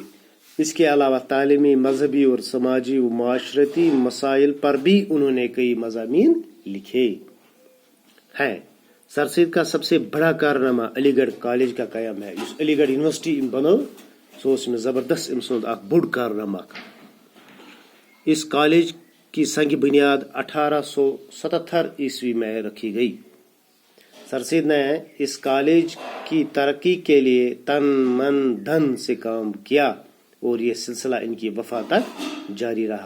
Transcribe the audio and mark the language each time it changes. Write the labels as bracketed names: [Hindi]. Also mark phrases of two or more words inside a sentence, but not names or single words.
[Urdu] اس کے علاوہ تعلیمی، مذہبی اور سماجی و معاشرتی مسائل پر بھی انہوں نے کئی مضامین لکھے ہیں. سر سید کا سب سے بڑا کارنامہ علی گڑھ کالج کا قیام ہے. [Kashmiri] اس علی گڑھ یونیورسٹی بنو سو [Urdu] اس میں زبردست [Kashmiri] امسند اخ بوڑ کارنامہ. [Urdu] اس کالج کی سنگ بنیاد 1877 عیسوی میں رکھی گئی. سر سید نے اس کالج کی ترقی کے لیے تن من دھن سے کام کیا اور یہ سلسلہ ان کی وفات تک جاری رہا.